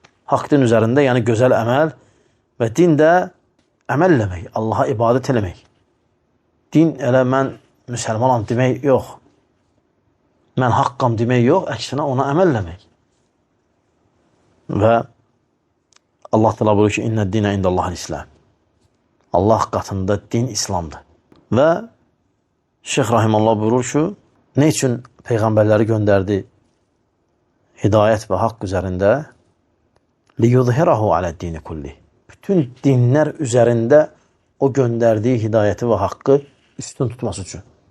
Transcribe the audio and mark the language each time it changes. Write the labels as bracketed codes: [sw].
[az] Haqq din üzərində, yəni gözəl əməl və din də əməl eləmək, Allaha ibadət eləmək. Din elə mən müsəlmanam demək yox. Mən haqqam demək yox, əksinə ona əməl eləmək. Və Allah təala buyurur ki, [ar] İnnə dinə indəllahil İslam. [az] Allah qatında din İslamdır. Və Şeyx Rahiməllah buyurur ki, nə üçün Peyğəmbərləri göndərdi hidayət və haqq üzərində? [ar] Liyudhirahu alə dini kulli. [az] Bütün dinlər üzərində o göndərdiyi hidayəti və haqqı üstün tutması üçün.